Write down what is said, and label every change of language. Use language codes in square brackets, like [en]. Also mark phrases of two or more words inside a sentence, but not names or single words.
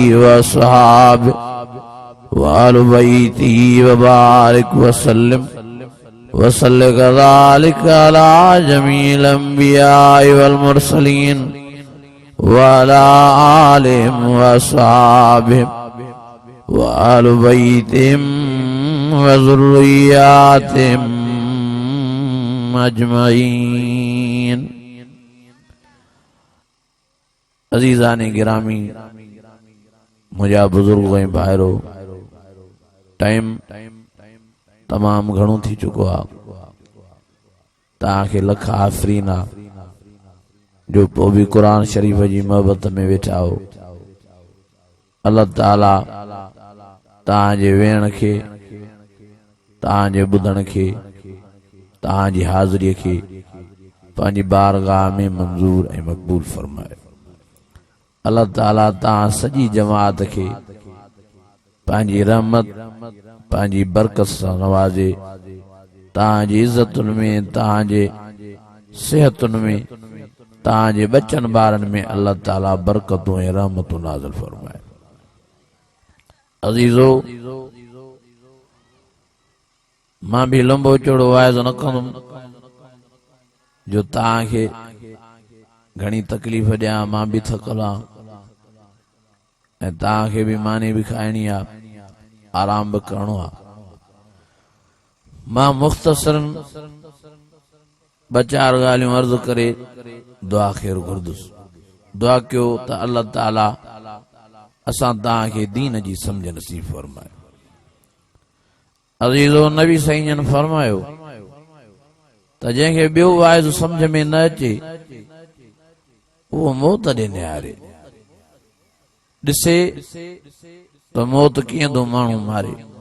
[ar] و أصحابه و أهل بيته و بارك و سلم وصل كذلك على جميع الأنبياء والمرسلين و على آلهم و أصحابهم و أهل بيتهم و ذرياتهم أجمعين. [kfr] अज़ीज़ान गिरामी मुझा बुजुर्ग भाइरो टाइम तमाम घणो थी चुको आ ताके लख आफरीन आ जो पो भी कुरान शरीफ जी मोहब्बत में वेठा हो। अल्लाह ताला ताजे वेण के ताजे बुधण के ताजी हाज़री के पांजी बारगाह में मंजूर ए मकबूल फरमाए। अल्लाह ताला ता सजी जमात के पांजी रहमत पांजी बरकत से नवाजे ताजी इज्जतुन में ताजे सेहतुन में ताजे बच्चन बारन में अल्लाह ताला बरकतों ए रहमतों नाज़िल फरमाए। अजीजो मां भी लंबो चौड़ो वाइज़ न कंदुम जो ताके घणी तकलीफ दिया मां भी थकला ताके भी मानी भी खाइणी आ आराम भी करणो आ। मां मुख्तसरन बचार गालियों अर्ज करे दुआ खैर गुरदुस। [sd] दुआ कयो त अल्लाह ताला असां तव्हांखे दीन जी समझ नसीब फरमाए। अज़ीज़ो नबी साईं जन फरमायो त जंहिंखे ॿियो वाइज़ समझ में न अचे उहो मौत ॾे निहारे, ॾिसे त मौत कीअं थो माण्हू मारे।